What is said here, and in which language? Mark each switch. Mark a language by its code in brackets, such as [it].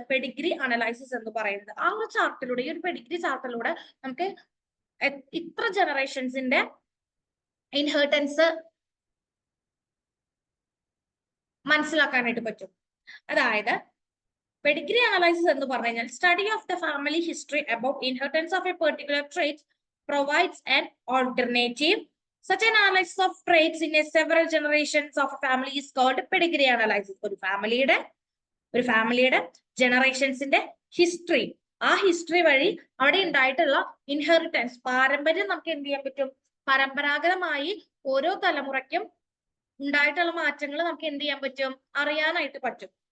[ml] Pedigree analysis എന്ന് പറയുന്നത്. ആ ഒരു ചാർട്ടിലൂടെ, ഈ ഒരു പെഡിഗ്രി ചാർട്ടിലൂടെ നമുക്ക് ഇത്ര ജനറേഷൻസിന്റെ ഇൻഹെറിറ്റൻസ് മനസ്സിലാക്കാനായിട്ട് പറ്റും. [en] അതായത് pedigree analysis [ml] എന്ന് പറഞ്ഞു കഴിഞ്ഞാൽ [en] Study of the family history about inheritance of a particular trait provides an alternative. Such an analysis of traits in a several generations of a family is called pedigree analysis. [ml] ഒരു ഫാമിലിയുടെ ജനറേഷൻസിന്റെ history, ആ history വഴി അവിടെ ഉണ്ടായിട്ടുള്ള inheritance, പാരമ്പര്യം നമുക്ക് എന്ത് ചെയ്യാൻ പറ്റും? പരമ്പരാഗതമായി ഓരോ തലമുറയ്ക്കും ഉണ്ടായിട്ടുള്ള മാറ്റങ്ങൾ നമുക്ക് എന്ത് ചെയ്യാൻ പറ്റും? അറിയാനായിട്ട് പറ്റും.